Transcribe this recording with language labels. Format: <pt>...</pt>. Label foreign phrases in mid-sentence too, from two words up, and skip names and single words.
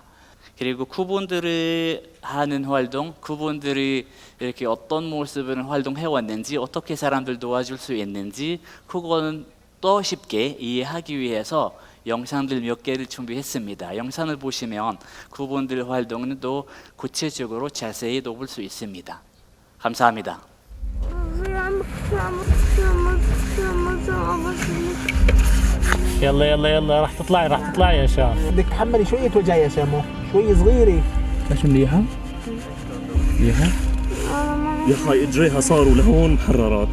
<ko>그리고 그분들이 하는 활동, 그분들이 이렇게 어떤 모습으로 활동해 왔는지, 어떻게 사람들 도와줄 수 있는지, 그거는 더 쉽게 이해하기 위해서 영상들 몇 개를 준비했습니다. 영상을 보시면 그분들 활동은 또 구체적으로 자세히 볼 수 있습니다. 감사합니다.</ko> <ar>يلا يلا يلا راح تطلعي يا شام. بدك تحملي شوية وجع يا شامو، شوي صغيرة. ايش مليحة؟ مليحة؟ يا اخي اجريها صاروا لهون محررات.</ar>